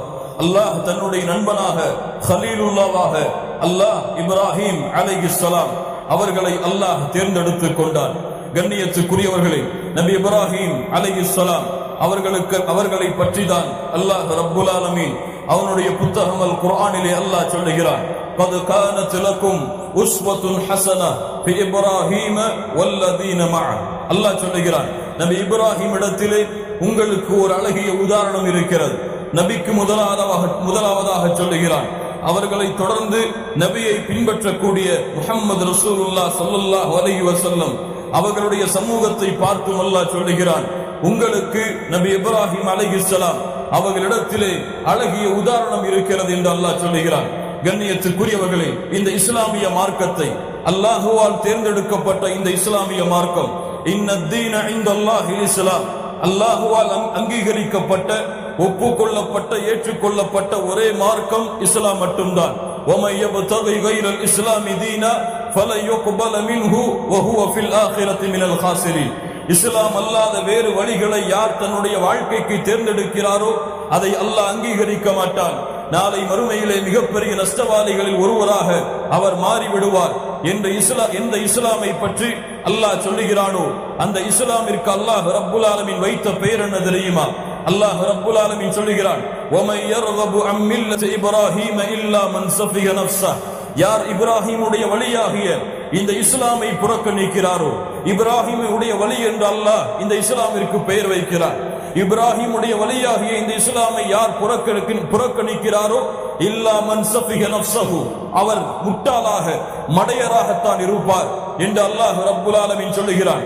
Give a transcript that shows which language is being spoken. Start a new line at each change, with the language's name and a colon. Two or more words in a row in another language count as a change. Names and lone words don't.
Tamil: அல்லாஹ் தன்னுடைய நண்பனாக கலீலுல்லாவாக அல்லாஹ் இப்ராஹீம் அலைஹிஸ்ஸலாம் அவர்களை அல்லாஹ் தேர்ந்தெடுத்துக் கொண்டான். கண்ணியத்துக்குரியவர்களே, நபி இப்ராஹீம் அலைஹிஸ்ஸலாம் அவர்களை பற்றி தான்
Arabic: الله رب العالمين
Tamil: அவனுடைய புத்தகம் அல் குர்ஆனிலே அல்லாஹ் சொல்லுகிறான்,
Arabic: قد كانت لكم أسوة حسنة في إبراهيم والذين معه.
Tamil: அல்லாஹ் சொல்லுகிறான், நபி இப்ராஹீம் இடத்திலே உங்களுக்கு ஒரு அழகிய உதாரணம் இருக்கிறது. நபிக்கு முதலாவதாக சொல்லுகிறான். அவர்களை தொடர்ந்து நபியை பின்பற்றக்கூடிய முஹம்மது
Arabic: رسول الله صلى الله عليه وسلم
Tamil: அவர்களுடைய சமூகத்தை பார்த்தும் அல்லாஹ் சொல்லுகிறான், உங்களுக்கு நபி இப்ராஹீம் அலைஹிஸ்ஸலாம் அவர்களிடத்திலே அழகிய உதாரணம் இருக்கிறது என்று அல்லாஹ் சொல்லுகிறான். கண்ணியத்துக்குரியவர்களே, இந்த இஸ்லாமிய மார்க்கத்தை அல்லாஹுவால் தேர்ந்தெடுக்கப்பட்ட இந்த இஸ்லாமிய மார்க்கம்,
Arabic: إن الدين عند الله الإسلام,
Tamil: அல்லாஹுவால் அங்கீகரிக்கப்பட்ட, ஒப்புக்கொள்ளப்பட்ட, ஏற்றுக்கொள்ளப்பட்ட ஒரே மார்க்கம் இஸ்லாம் மட்டும்தான்.
Arabic: وَمَن يَبْتَغِ غَيْرَ الْإِسْلَامِ دِينًا فَلَن يُقْبَلَ مِنْهُ وَهُوَ فِي الْآخِرَةِ مِنَ الْخَاسِرِينَ.
Tamil: இஸ்லாம் அல்லாத வேறு வழிகளை யார் தன்னுடைய வாழ்க்கைக்கு தேர்ந்தெடுக்கிறாரோ அதை அல்லாஹ் அங்கீகரிக்க மாட்டான். நாளை மறுமையிலே மிகப்பெரிய நஷ்டவாளிகளில் ஒருவராக அவர் மாறிவிடுவார் என்று எந்த இஸ்லாமை பற்றி அல்லாஹ் சொல்லுகிறானோ அந்த இஸ்லாமிற்கு
Arabic: الله رب العالمين
Tamil: வைத்த பெயர் என்ன தெரியுமா?
Arabic: الله رب العالمين
Tamil: சொல்லுகிறான்,
Arabic: وَمَن يَرْغَبُ عَن مِّلَّةِ إِبْرَاهِيمَ إِلَّا مَن سَفِهَ نَفْسَهُ.
Tamil: யார் இப்ராஹீமுடைய வழியாகிய இந்த இஸ்லாமை புறக்கணிக்கிறாரோ, இப்ராஹீமுடைய வழி என்று அல்லாஹ் இந்த இஸ்லாமிற்கு பெயர் வைக்கிறார். இப்ராஹீமுடைய வழியாகிய இந்த இஸ்லாமை யார் புறக்கணிக்கிறாரோ,
Arabic: إلا من سفه نفسه,
Tamil: அவர் முட்டாளாக மடையராகத்தான் இருப்பார் என்று
Arabic: الله رب العالمين
Tamil: சொல்லுகிறான்.